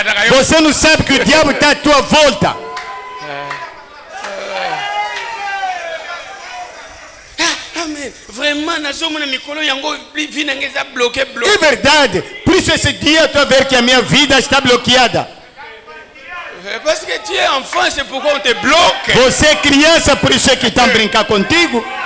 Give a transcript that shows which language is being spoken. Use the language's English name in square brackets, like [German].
[Portuguese] Você não sabe que o diabo está à tua volta? [French] Amen. Vraiment, [Portuguese] É verdade. Por isso esse dia eu estou a ver que a minha vida está bloqueada. [French] Parce que tu es enfant, c'est pourquoi on te bloque. [Portuguese] Você é criança, por isso é que estão brincar contigo.